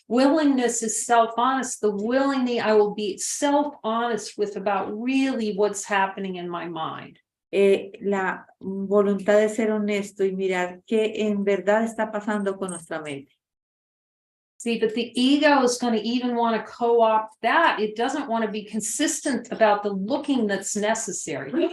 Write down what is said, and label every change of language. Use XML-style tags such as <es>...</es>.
<en>Willingness is self-honest. The willingly, I will be self-honest with about really what's happening in my mind.</en> <es>La voluntad de ser honesto y mirar qué en verdad está pasando con nuestra mente.</es> <en>See, but the ego is going to even want to co-opt that. It doesn't want to be consistent about the looking that's necessary.</en>